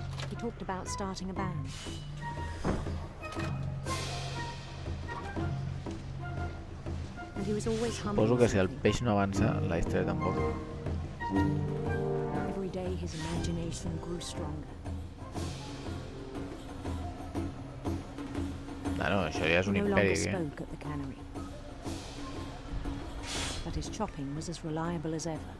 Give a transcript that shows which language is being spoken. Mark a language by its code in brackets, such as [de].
[en] He talked about starting a band. And he was always humming. [ca] Suposo que si el peix no avança, la història tampoc. [en] Every day his imagination grew stronger. [ca] No, això ja és un [en] He no [ca] imperi. [en] longer spoke at the cannery. But his chopping was as reliable as ever.